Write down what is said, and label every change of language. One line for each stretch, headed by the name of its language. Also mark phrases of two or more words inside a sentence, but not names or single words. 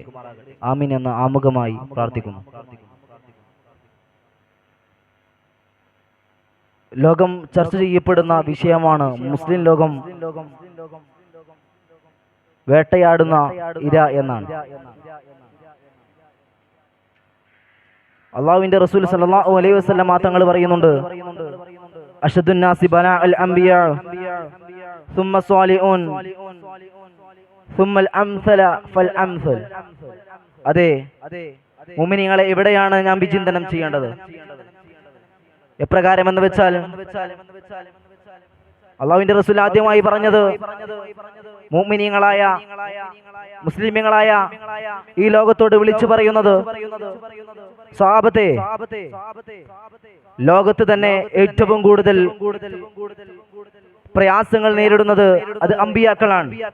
Malayalam: ആമീൻ എന്ന് ആമുഖമായി പ്രാർത്ഥിക്കുന്നു. ലോകം ചർച്ച ചെയ്യപ്പെടുന്ന വിഷയമാണ് മുസ്ലിം ലോകം വേട്ടയാടുന്ന ഇര എന്നാണ്. അല്ലാഹുവിന്റെ റസൂൽ
Arabic: صلى الله عليه وسلم
Malayalam: തങ്ങൾ പറയുന്നുണ്ട്,
Arabic: أشد الناس بلاء الأنبياء ثم الصالحون ثم الامثل فالامثل.
Malayalam: അതെ, മുഅ്മിനീങ്ങളെ എവിടെയാണ് ഞാൻ വിചിന്തനം ചെയ്യേണ്ടത്? എപ്രകാരമെന്ന് വെച്ചാൽ, അല്ലാഹുവിന്റെ റസൂൽ ആദ്യമായി പറഞ്ഞത് മുഅ്മിനീങ്ങളായ മുസ്ലിമീങ്ങളായ ഈ ലോകത്തോട് വിളിച്ചു പറയുന്നത്, സ്വഹാബത്തെ, ലോകത്ത് തന്നെ ഏറ്റവും കൂടുതൽ പ്രയാസങ്ങൾ നേരിടുന്നത് അത് അമ്പിയാക്കളാണ്.